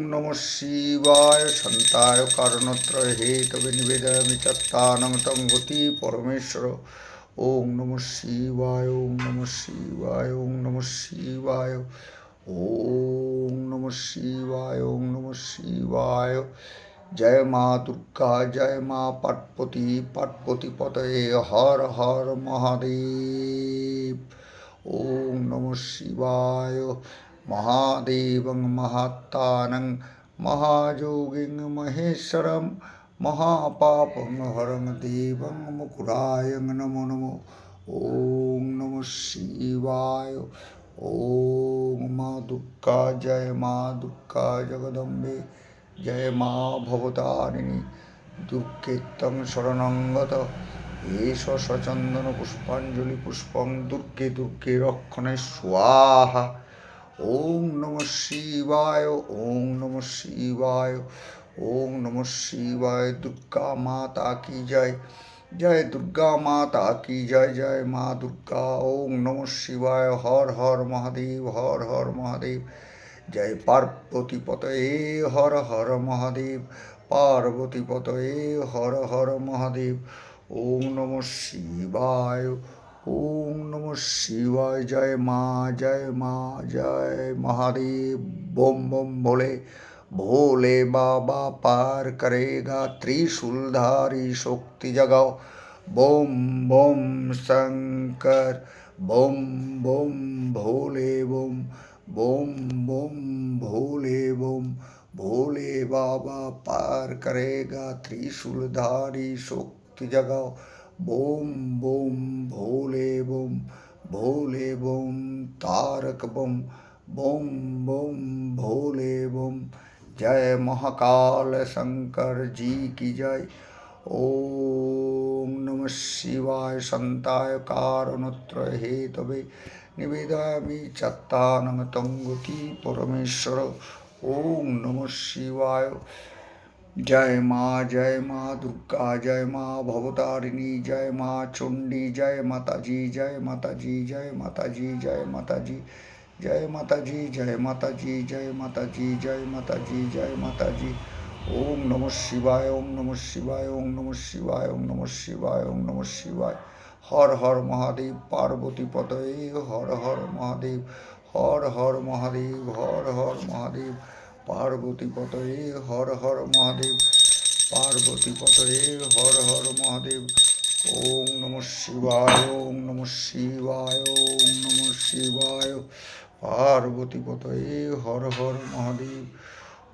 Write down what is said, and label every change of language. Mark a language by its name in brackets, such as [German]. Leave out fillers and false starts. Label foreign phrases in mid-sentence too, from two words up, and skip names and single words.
[Sanskrit] नमः शिवाय शान्ताय कारणत्रय हेतवे निवेदयामि चत्तानं तं गति परमेश्वर। ओम नमः शिवाय ओम नमः शिवाय ओम नमः शिवाय ओम नमः शिवाय ओम नमः शिवाय। [Hindi] जय माँ दुर्गा जय माँ पार्वती पार्वती पतये हर हर महादेव। [Sanskrit] ओम नमः शिवाय। महादेवं महात्तानं महायोगिं महेश्वरं महापापं हरं देवं मुकुरायं नमो नमो। ओम नमः शिवाय। [Hindi] ओम माँ दुर्गा जय माँ दुर्गा जगदम्बे जय माँ भवतारिणी [Sanskrit] दुर्गे तं शरणं गत एष सचन्दन पुष्पाञ्जलि पुष्पं दुर्गे दुर्गे रक्षणे स्वाहा। ओम नमः शिवाय ओम नमः शिवाय ओम नमः शिवाय। [Hindi] दुर्गा माता की जय जय दुर्गा माता की जय जय माँ दुर्गा। [Sanskrit] ओम नमः शिवाय [Hindi] हर हर महादेव हर हर महादेव। जय पार्वती पतये हर हर महादेव पार्वती पतये हर हर महादेव। [Sanskrit] ओम नमः शिवाय ओम नमः शिवाय। [Hindi] जय माँ जय महादेव। बम बम भोले भोले बाबा पार करेगा त्रिशूलधारी शक्ति जगाओ। बम बम शंकर बम बम भोले बम बम बम भोले बम। भोले बाबा पार करेगा त्रिशूलधारी शक्ति जगाओ। बोम बोम भोले बोम भोले बोम तारक बम बोम बोम भोले बोम। जय महाकाल शंकर जी की जय। [Sanskrit] ओम नमः शिवाय शान्ताय कारणत्रय हेतवे निवेदयामि चत्तानं तं गति परमेश्वर। ओम नमः शिवाय। [Hindi] जय माँ दुर्गा जय माँ भवतारिणी जय माँ चंडी जय माता जी जय माता जी जय माता जी जय माता जी जय माता जी जय माता जी जय माता जी जय माता जी जय माता जी। [Sanskrit] ओम नमः शिवाय ओम नमः शिवाय ओम नमः शिवाय ओम नमः शिवाय ओम नमः शिवाय। [Hindi] हर हर महादेव पार्वती पतये हर हर महादेव हर हर महादेव हर हर महादेव पार्वती पतये हर हर महादेव पार्वती पतये हर हर महादेव। [Sanskrit] ओम नमः शिवाय ओम नमः शिवाय ओम नमः शिवाय [Hindi] पार्वती पतये हर हर महादेव।